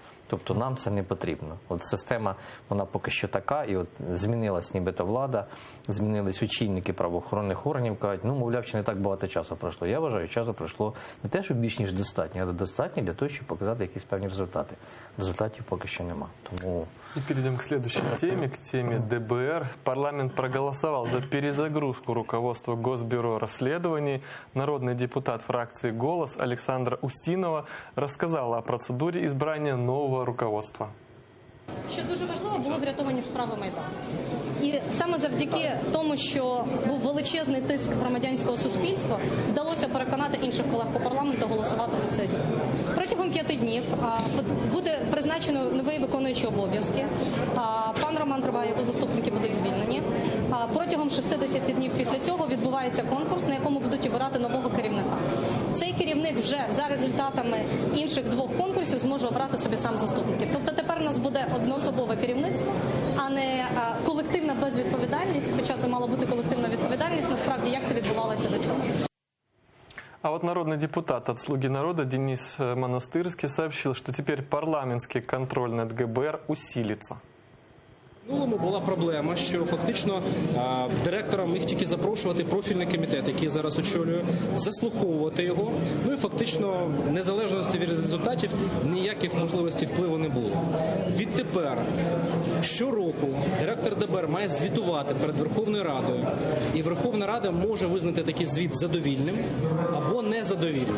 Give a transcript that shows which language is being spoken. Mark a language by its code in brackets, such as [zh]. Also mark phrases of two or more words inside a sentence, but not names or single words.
[uk] Тобто нам це не потрібно. От система, вона поки що така, і от змінилась нібито влада, змінились очільники правоохоронних органів, кажуть, ну, мовляв, чи не так багато часу пройшло. Я вважаю, часу пройшло не те, що більш ніж достатньо, але достатньо для того, щоб показати якісь певні результати. Результатів поки що нема. Тому... [ru] И перейдем к следующей теме, к теме ДБР. Парламент проголосовал за перезагрузку руководства Госбюро расследований. Народный депутат фракции «Голос» Александра Устинова рассказала о процедуре избрания нового руководства. [uk] Що дуже важливо, було врятовані справи Майдану. І саме завдяки тому, що був величезний тиск громадянського суспільства, вдалося переконати інших колег по парламенту голосувати за цей закон. Протягом 5 днів буде призначено новий виконуючий обов'язки. Пан Роман Трубай, його заступники будуть звільнені. Протягом 60 днів після цього відбувається конкурс, на якому будуть обирати нового керівника. Цей керівник вже за результатами інших 2 конкурсів зможе обрати собі сам заступників. Тобто тепер у нас буде одноособове керівництво, а не колективна безвідповідальність, хоча це мала бути колективна відповідальність, насправді, як це відбувалося до цього. [ru] А вот народный депутат от «Слуги народа» Денис Монастырский сообщил, что теперь парламентский контроль над ГБР усилится. [uk] В минулому була проблема, що фактично директора міг тільки запрошувати профільний комітет, який зараз очолює, заслуховувати його. Ну і фактично незалежності від результатів ніяких можливостей впливу не було. Відтепер щороку директор ДБР має звітувати перед Верховною Радою, і Верховна Рада може визнати такий звіт задовільним або незадовільним.